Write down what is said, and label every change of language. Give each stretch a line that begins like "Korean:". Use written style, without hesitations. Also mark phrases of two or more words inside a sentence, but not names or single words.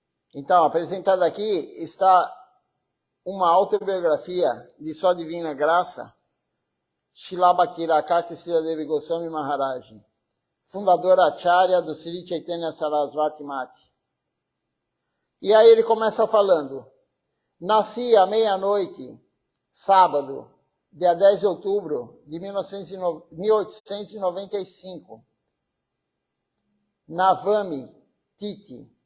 Portuguese: Então, apresentada aqui está uma autobiografia de Sua Divina Graça, Srila Bhakti Srila Devi Goswami Maharaj, fundadora Acharya do Sri Chaitanya Sarasvati Mati. E aí ele começa falando: nasci à meia-noite, sábado, dia 10 de outubro de 1895,
Sanskrit: नवमी तिथि.